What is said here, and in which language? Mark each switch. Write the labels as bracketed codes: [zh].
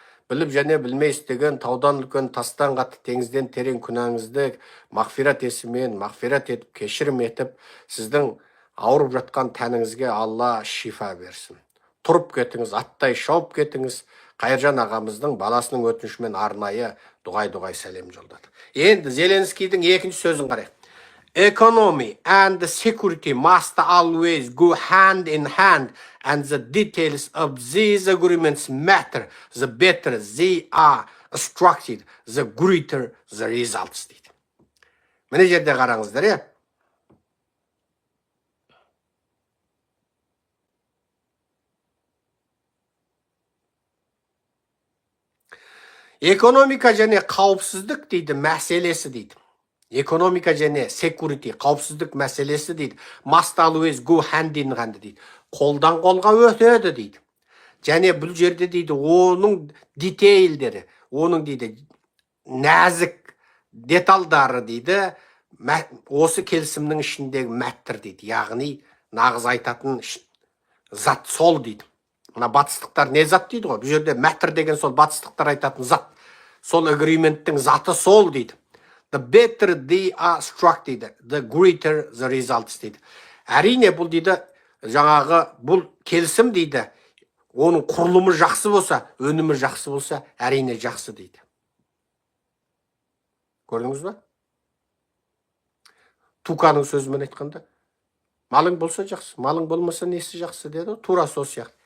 [kk] Біліп және білмей істеген таудан үлкен, тастан қатты, теңізден терең күнәңізді мағфират есімен, мағфират етіп, кешірім етіп, сіздің ауырып жатқан тәніңізге Алла шифа берсін. Тұрып кетіңіз, аттай шауып кетіңіз. Қайыржан ағамыздың баласының өтінішімен арнайы дұғай сәлем жолдады. Енді Зеленскийдің екінші сөзін қарайық. [en] Economy and security must always go hand in hand, and the details of these agreements matter. The better they are structured, the greater the results. [kk] дейді. Міне жерде қараңыздар, Экономика және қауіпсіздік дейді, мәселесі дейді. Экономика және security, қауіпсіздік мәселесі дейді. [en] Must always go hand in hand [kk] дейді. Қолдан қолға өтеді дейді. Және бұл жерде дейді, оның детейлдері, оның дейді, нәзік деталдары дейді, осы келісімнің ішіндегі мәттір дейді. Яғни, нағыз айтатын зат сол дейді. Мына батыстықтар не зат дейді ғой? Бұл жерде мәттір деген сол батыстықтар айтатын зат. Сол агреементтің заты сол дейді. [en] The better they are struck [kk] дейді. [en] The greater the results дейді. [kk] Әрине бұл дейді, жаңағы бұл келісім дейді, оның құрылымы жақсы болса, өнімі жақсы болса, әрине жақсы дейді. Көрдіңіз ба? Туканың сөзімен айтқанда, малың болса жақсы, малың болмаса несі жақсы деді, тура сол сияқты.